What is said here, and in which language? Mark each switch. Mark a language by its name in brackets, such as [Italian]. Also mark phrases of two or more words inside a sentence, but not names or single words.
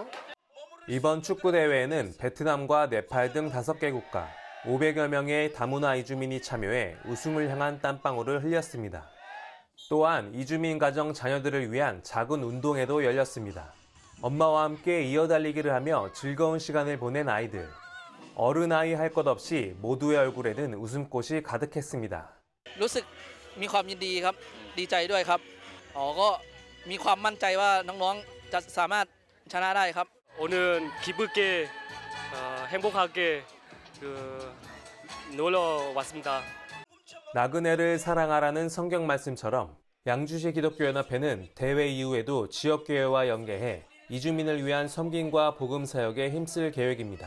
[Korean] 이번 축구대회에는 베트남과 네팔 등 5개 국가 500여 명의 다문화 이주민이 참여해 우승을 향한 땀방울을 흘렸습니다. 또한 이주민 가정 자녀들을 위한 작은 운동회도 열렸습니다. 엄마와 함께 이어달리기를 하며 즐거운 시간을 보낸 아이들. 어른아이 할 것 없이 모두의 얼굴에는 웃음꽃이 가득했습니다. [Thai] รู้สึกมีความยินดีครับดีใจด้วยครับก็มีความมั่นใจว่าน้องๆจะสามารถชนะได้ครับ [Korean] 오늘 기쁘게 행복하게 놀러 왔습니다. 나그네를 사랑하라는 성경 말씀처럼 양주시 기독교연합회는 대회 이후에도 지역교회와 연계해 이주민을 위한 섬김과 복음 사역에 힘쓸 계획입니다.